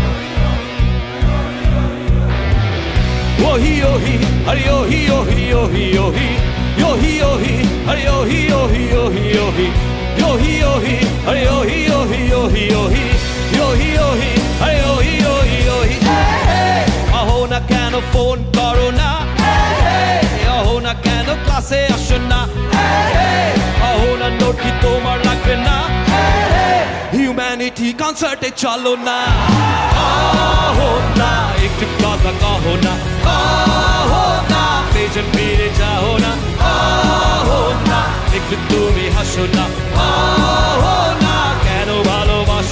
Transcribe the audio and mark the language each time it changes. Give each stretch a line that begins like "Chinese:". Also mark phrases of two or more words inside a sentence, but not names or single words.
Bangla: Yohi yohi, are yohi yohi yohi yohi, yohi yohi, are yohi yohi yohi yohi, yohi yohi, are yohi yohi yohi yohi, yohi yohi, are yohi yohi yohi. আহো না কেন ফোন করো না, আহো না কেন ক্লাসে আসো না, আহো না নোট কি তোমার লাগবে না,
English: humanity concert
Bangla: এ চলো না. আহো না এক টু কথা কহো না, আহো না পেছন ফিরে যাও না, আহো না একটু তুমি হাসো না, আহো না কেন ভালো